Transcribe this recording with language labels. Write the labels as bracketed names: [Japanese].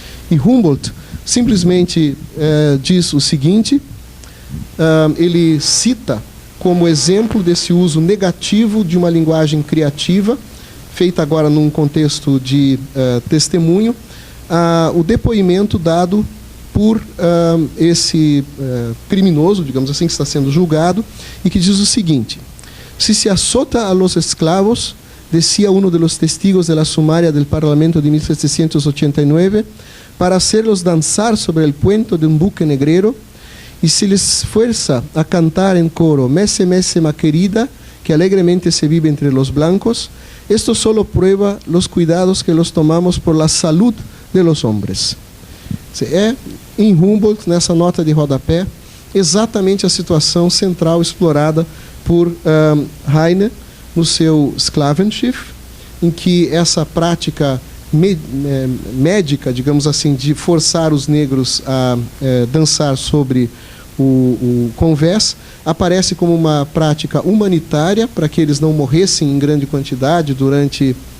[Portuguese] E Humboldt simplesmente diz o seguinte, ele cita como exemplo desse uso negativo de uma linguagem criativa, feita agora num contexto de testemunho, o depoimento dado por esse criminoso, digamos assim, que está sendo julgado, e que diz o seguinte: [Spanish] se azota a los esclavos, decía uno de los testigos de la sumaria del Parlamento de 1789, para hacerlos danzar sobre el puente de un buque negrero, y se les fuerza a cantar en coro, Messe, Messe, ma querida, que alegremente se vive entre los blancos, esto solo prueba los cuidados que los tomamos por la salud de los hombres. [Portuguese] Em Humboldt, nessa nota de rodapé, exatamente a situação central explorada por Heine no seu Sklavenschiff, em que essa prática médica, digamos assim, de forçar os negros a dançar sobre o convés, aparece como uma prática humanitária para que eles não morressem em grande quantidade durante